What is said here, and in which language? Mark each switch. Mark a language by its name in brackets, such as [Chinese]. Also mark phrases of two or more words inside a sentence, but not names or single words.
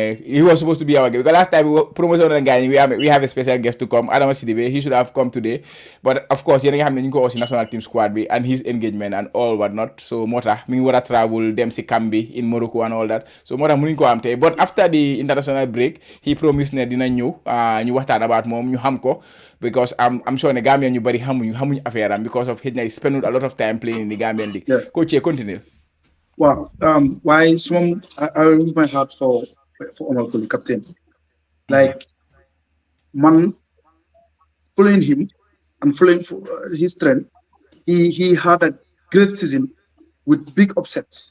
[English] He was supposed to be our guest, because last time we promoted on guy, we have a special guest to come, Adama Sidibe. He should have come today, but of course you have the national team squad and his engagement and all whatnot. So Mota travel them si Cambi in Morocco and all that. So Mota [Wolof] muninko amte. [English] But after the international break, he promised [Wolof] ne dina ñu waxtaan [English] about [Wolof] moom ñu xam ko, [English] because I'm sure [Wolof] ne Gambia ñu bari xamuñ affaire am, [English] because of he spent a lot of time playing in the Gambian league. Yeah. Coach, continue. Wow. Why some I remove my heart for Omar Koli, captain. Like man, following him and following his trend, he had a great season with big upsets.